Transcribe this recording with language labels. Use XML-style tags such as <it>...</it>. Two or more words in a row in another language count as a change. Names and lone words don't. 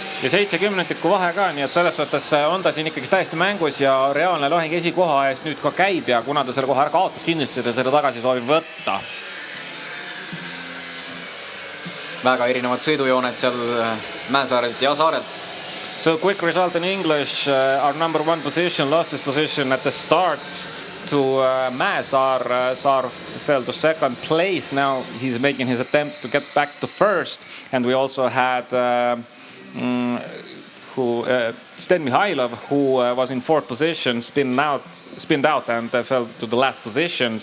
<et>Ja 70 vahe ka, nii et selles suhtes on ta siin ikkagi täiesti mängus ja reaalne lahing esikoha eest nüüd ka käib ja kuna ta selle koha ära kaotas kindlasti, ta selle tagasi soovib võtta. Väga erinevad sõidujooned seal Mäesaarelt ja Saarelt.</et> <en>So quick result in English, our number 1 position lost his position at the start to Mäesaar. Saar fell to 2nd place. Now he's making his attempts to get back to 1st. And we also had Sten Mihailov, who was in fourth position, spinned out and fell to the last position.</en>